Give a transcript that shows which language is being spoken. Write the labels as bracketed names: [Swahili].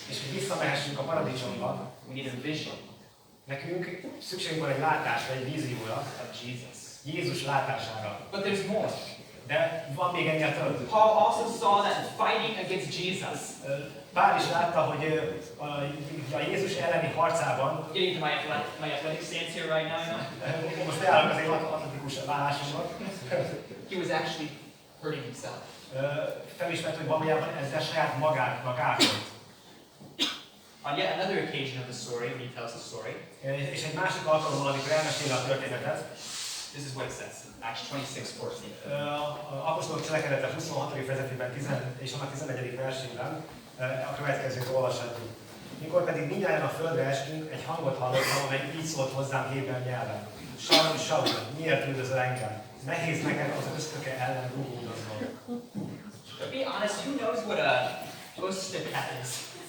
[Hungarian] és hogy visszamehessünk a paradicsomba, [English] we need a vision [Hungarian] nekünk szükségünk van egy látásra, egy vízióra, [English] of Jesus. [Hungarian] Jézus látására. [English] But there's more. [Hungarian] De van még ennél több. [English] Paul also saw that fighting against Jesus, [Hungarian] Pál is látta, hogy a Jézus elleni harcában, [English] getting to my athletic stance here right now, [Hungarian] most leállok az én atletikus vállásomnak, [English] he was actually hurting himself. [Hungarian] felismert, hogy valójában ezzel saját magának ártott. [English] On yet another occasion of the story, when he tells the story, [Hungarian] És egy másik alkalommal, amikor elmeséli a történetet, [English] this is what it says, Acts 26:14. [Hungarian] Apostolok cselekedete 26. fejezetében és annak 11. versében a következőt olvashatjuk. Mikor pedig mindjárt a földre estünk, egy hangot hallottam, amely így szólt hozzám héber nyelven. Saul, Saul, miért üldözöl engem? Nehéz neked az ösztöke ellen rugódoznod. [English] To be honest, who knows what a ösztöke is?